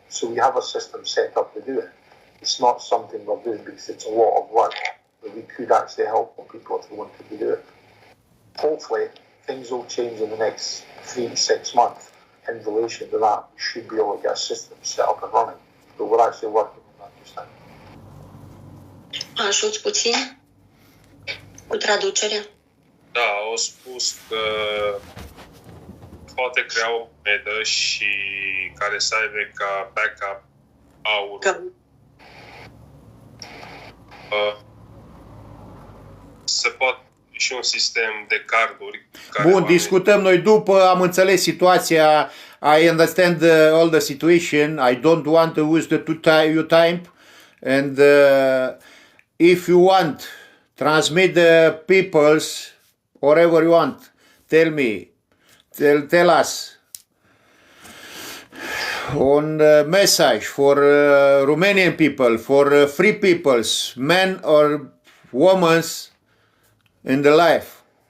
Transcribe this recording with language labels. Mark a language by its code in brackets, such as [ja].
[en] So we have a system set up to do it. It's not something we're doing because it's a lot of work, but we could actually help people if they wanted to do it. Hopefully, things will change in the next 3 to 6 months in relation to that. We should be able to get a system set up and running, but we're actually working on that just now. [ro] Ajuți puțin cu traducerea? Da, au spus că poate crea o monedă și care să aibă ca backup aurul. Se poate și un sistem de carduri. Bun, discutăm noi după, am înțeles situația. [en] I understand all the situation. I don't want to waste your time. And if you want, transmit the people's, whatever you want, tell me. Tell us on message for Romanian people, for free peoples, men or women in the life.